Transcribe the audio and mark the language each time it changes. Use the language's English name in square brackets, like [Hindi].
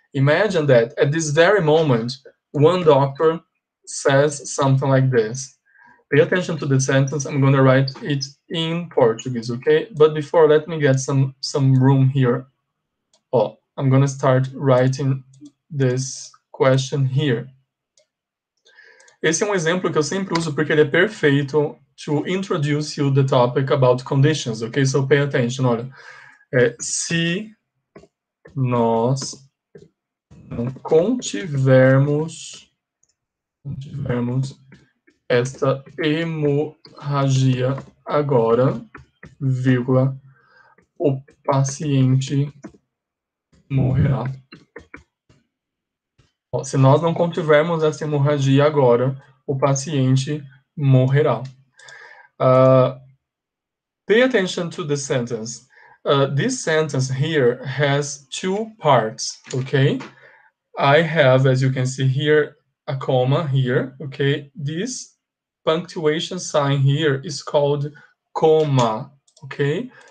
[English] Imagine that at this very moment, one doctor says something like this. Pay attention to the sentence. I'm going to write it in Portuguese, okay? But before, let me get some room here. I'm going to start writing this question here. [Portuguese] Esse é um exemplo que eu sempre uso porque ele é perfeito [English] to introduce you the topic about conditions, okay? So pay attention, [Portuguese] olha. Se nós não contivermos esta hemorragia agora, vírgula, o paciente morrerá. Se nós não contivermos essa hemorragia agora, o paciente morrerá. [English] Pay attention to the sentence. This sentence here has two parts, okay? I have, as you can see here, a comma here, okay? This punctuation sign here is called comma, okay?